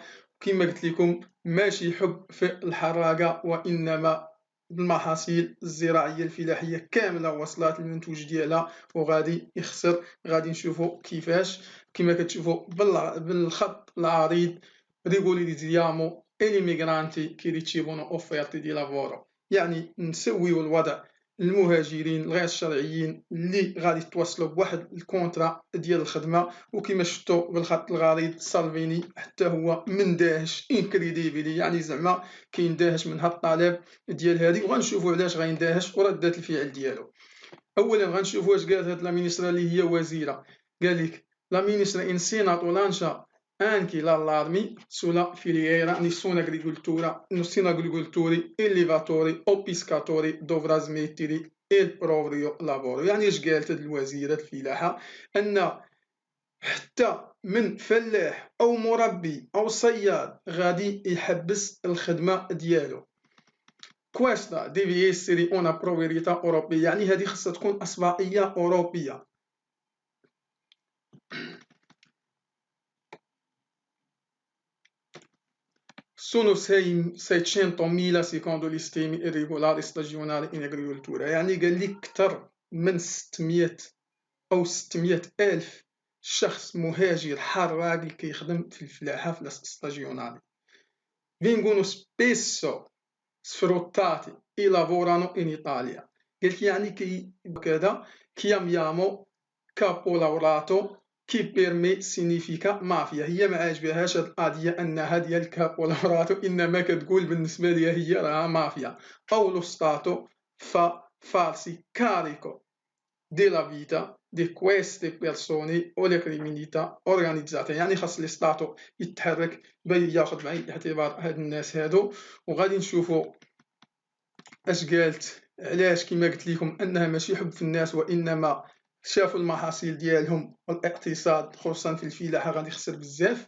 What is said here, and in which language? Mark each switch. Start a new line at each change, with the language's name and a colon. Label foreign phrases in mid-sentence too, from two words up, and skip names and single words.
Arabic: وكما قلت لكم ماشي حب في الحراقة، وإنما المحاصيل الزراعية الفلاحية كاملة وصلات المنتوج ديالها وغادي يخسر. غادي نشوفوا كيفاش، كما كتشوفوا بالخط العريض:
Italian: ريغوليزيامو e i migranti che ricevono offerte di lavoro،
Arabic: يعني نسويو الوضع المهاجرين الغير الشرعيين اللي غادي يتوصلوا بواحد الكونترا ديال الخدمه. وكما شفتوا بالخط العريض سالفيني حتى هو مندهش انكريديبيلي، يعني زعما كيندهش من هاد الطلب ديال هادي. وغنشوفوا علاش غيندهش وردات الفعل ديالو. اولا غنشوفوا واش قالت هاد
Italian: la ministra
Arabic: اللي هي وزيره. قال لك
Italian: la ministra in Senato lancia anche l'allarmi sulla filiera nessun agricoltori, allevatori o pescatori dovrà smettere il proprio lavoro.
Arabic: يعني اش قالت هاد الوزيرة الفلاحة؟ ان حتى من فلاح او مربي او صياد غادي يحبس الخدمة ديالو.
Italian: Questa deve essere una priorità europea،
Arabic: يعني هذه خصها تكون أسبقية أوروبية.
Italian: Sono 600.000 secondo gli stimi irregolari stagionali in agricoltura،
Arabic: يعني قال لك أكثر من 600 أو 600 ألف شخص مهاجر حراق اللي كيخدم في الفلاحة في ستاجيونالي.
Italian: vengono spesso sfruttati e lavorano in Italia.
Arabic: قالت يعني كذا
Italian: chiamiamo caporalato che per me significa mafia.
Arabic: هي ما عجبهاش هاد القضية انها ديال كابولاراتو، انما كتقول بالنسبة ليها هي راها مافيا.
Italian: o lo Stato fa farsi carico della vita di queste persone o la criminalità organizzata،
Arabic: يعني خاص
Italian: lo Stato
Arabic: يتحرك باش ياخذ بعين الاعتبار هاد الناس هادو. وغادي نشوفوا اش قالت علاش، كما قلت لكم انها ماشي حب في الناس، وانما شافوا المحاصيل ديالهم والاقتصاد خصوصا في الفلاحه غادي يخسر بزاف.